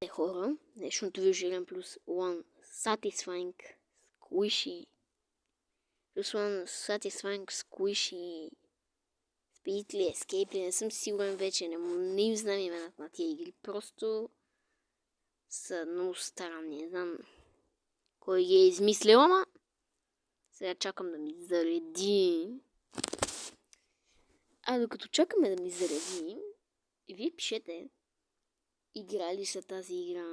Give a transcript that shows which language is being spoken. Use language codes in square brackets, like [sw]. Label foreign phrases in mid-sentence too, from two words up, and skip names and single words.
[bg] хора. Днешното виждане плюс [en] one satisfying squishy. Плюс one satisfying squishy. [bg] Speed ли, escape ли, не съм сигурен вече. Не им знам имената на тия игри. Просто са много странни. Не знам кой ги е измислил, ама сега чакам да ми зареди. А докато чакаме да ми зареди, вие пишете играли са тази игра.